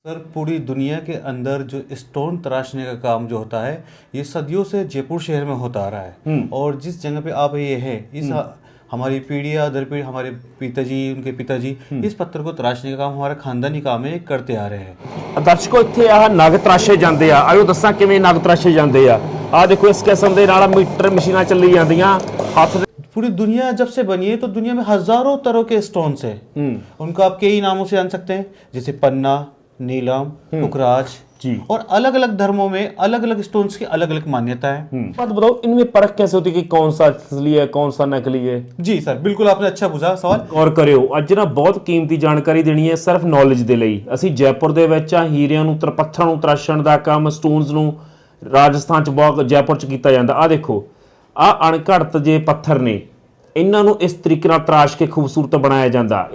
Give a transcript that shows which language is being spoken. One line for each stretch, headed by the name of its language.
Hindi: Sir पूरी दुनिया के अंदर जो स्टोन तराशने का काम जो होता है ये सदियों से जयपुर शहर में होता आ रहा है। और जिस जगह पे आप ये है इस हमारी पीढ़ी या दर पीढ़ी हमारे पिताजी उनके पिताजी इस पत्थर को तराशने का काम हमारा खानदानी काम है करते आ रहे हैं।
Punjabi: दर्शकों ਇੱਥੇ ਆ ਨਗ ਤਰਾਸ਼ੇ ਜਾਂਦੇ ਆ ਆਇਓ ਦੱਸਾਂ ਕਿਵੇਂ ਨਗ ਤਰਾਸ਼ੇ ਜਾਂਦੇ ਆ ਆ ਦੇਖੋ ਇਸ ਕਿਸਮ ਦੇ ਨਾਲ ਮੀਟਰ ਮਸ਼ੀਨਾਂ ਚੱਲੀ ਜਾਂਦੀਆਂ ਹੱਥ।
Hindi: पूरी दुनिया जब से बनी है तो दुनिया में हजारों तरह के स्टोन्स है। उनको आप कई नामों से जान सकते हैं जैसे पन्ना, नीलम, पुखराज जी। और अलग अलग धर्मों में अलग अलग स्टोन्स की अलग अलग मान्यता है। बात बताओ इनमें परख कैसे होती है कि कौन सा असली है कौन सा नकली है? जी सर बिल्कुल आपने अच्छा पूछा सवाल।
Punjabi: ਗੌਰ ਕਰਿਓ ਅੱਜ ਨਾ ਬਹੁਤ ਕੀਮਤੀ ਜਾਣਕਾਰੀ ਦੇਣੀ ਹੈ ਸਿਰਫ ਨੌਲੇਜ ਦੇ ਲਈ। ਅਸੀਂ ਜੈਪੁਰ ਦੇ ਵਿੱਚ ਆ ਹੀਰਿਆਂ ਨੂੰ ਪੱਥਰਾਂ ਨੂੰ ਤਰਾਸ਼ਣ ਦਾ ਕੰਮ ਸਟੋਨਸ ਨੂੰ ਰਾਜਸਥਾਨ ਚ ਬਹੁਤ ਜੈਪੁਰ ਚ ਕੀਤਾ ਜਾਂਦਾ। ਆ ਦੇਖੋ ਆ ਅਣਘੜਤ ਜੇ ਪੱਥਰ ਨੇ ਇਹਨਾਂ ਨੂੰ ਇਸ ਤਰੀਕੇ ਨਾਲ ਤਰਾਸ਼ ਕੇ ਖੂਬਸੂਰਤ ਬਣਾਇਆ ਜਾਂਦਾ।